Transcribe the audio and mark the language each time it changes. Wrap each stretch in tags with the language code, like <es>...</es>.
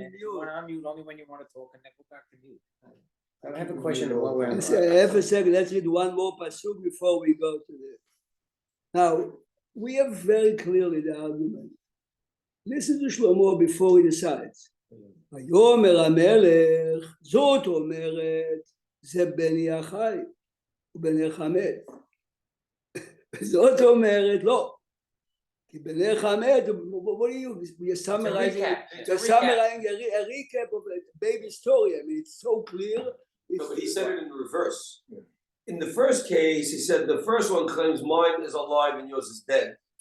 <en>You mute. want to unmute only when you want to talk and then go back to mute. I have a question while we're. I say, half a second, let's read one more pasuk before we go to this. Now, we have very clearly the argument. Listen to Shlomo before he decides.</en> <he>ויאמר המלך, זאת אומרת, זה בני החי ובניך מת. זאת אומרת, לא. כי בניך מת,</he> <en>what are you summarizing a recap of a baby story. I mean, it's so clear. No, but he said it in reverse. In the first case, he said the first one claims mine is alive and yours is dead.</en>